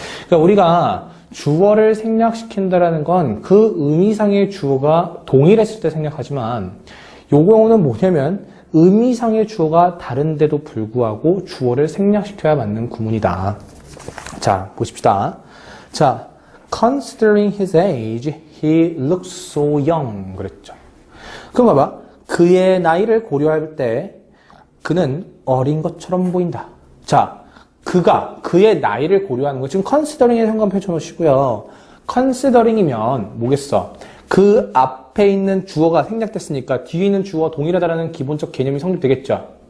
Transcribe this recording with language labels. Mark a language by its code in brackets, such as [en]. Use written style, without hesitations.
[ko] 그러니까 우리가 주어를 생략시킨다라는 건 그 의미상의 주어가 동일했을 때 생략하지만 요 경우는 뭐냐면 의미상의 주어가 다른데도 불구하고 주어를 생략시켜야 맞는 구문이다. 자, 보십시다. [en] 자, considering his age, he looks so young. [ko] 그랬죠. 그럼 봐봐. 그의 나이를 고려할 때 그는 어린 것처럼 보인다. 자, 그의 나이를 고려하는 거 지금 considering에 상관 펼쳐놓으시고요. considering이면 뭐겠어? 그 앞에 있는 주어가 생략됐으니까 뒤에 있는 주어와 동일하다라는 기본적 개념이 성립되겠죠.